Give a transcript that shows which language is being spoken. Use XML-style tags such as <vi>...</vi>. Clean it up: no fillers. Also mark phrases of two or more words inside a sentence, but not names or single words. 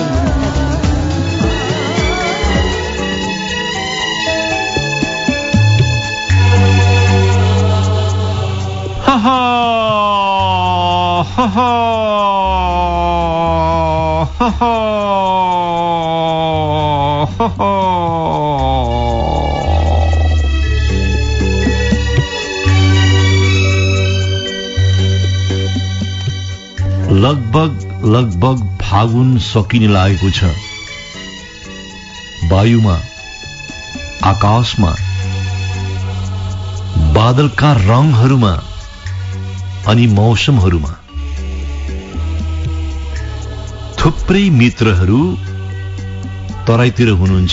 <ne>Ha ha ha ha ha ha ha ha. लगभग फागुन सकिने लागेको छ। वायुमा, आकाशमा, बादलका रंगहरूमा अनि मौसमहरूमा थुप्रै मित्रहरू तराईतिर हुनुहुन्छ।</ne>